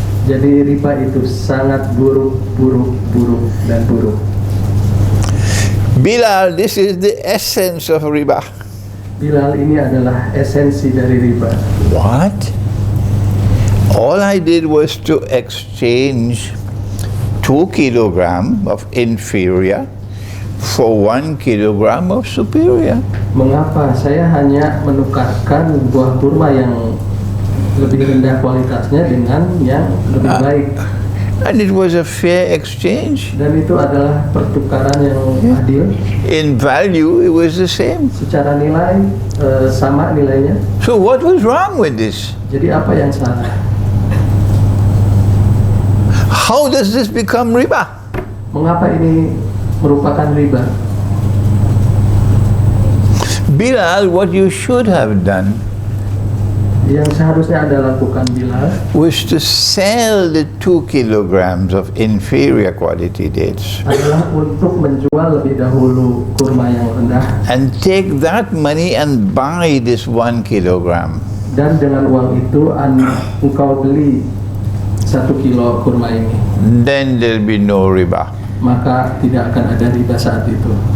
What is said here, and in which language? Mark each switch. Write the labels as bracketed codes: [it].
[id] Jadi riba itu sangat buruk, buruk, buruk, dan buruk. [en] Bilal, this is the essence of riba. [id] Bilal, ini adalah esensi dari riba. [en] What? All I did was to exchange 2 kilogram of inferior for 1 kilogram of superior. [id] Mengapa saya hanya menukarkan buah kurma yang lebih rendah kualitasnya dengan yang lebih baik? [en] And it was a fair exchange. [id] Dan itu adalah pertukaran yang adil. [en] In value, it was the same. [id] Secara nilai sama nilainya. [en] So what was wrong with this? [id] Jadi apa yang salah? [en] How does this become riba? [id] Mengapa ini merupakan riba? [en] Bilal, what you should have done, [id] Yang seharusnya Anda lakukan Bilal [en] was to sell the 2 kilograms of inferior quality dates [id] adalah untuk menjual lebih dahulu kurma yang rendah, [en] and take that money and buy this 1 kilogram. [id] dan dengan uang itu engkau beli 1 kilo kurma ini, [en] Then there'll be no riba. [id] maka tidak akan ada riba saat itu.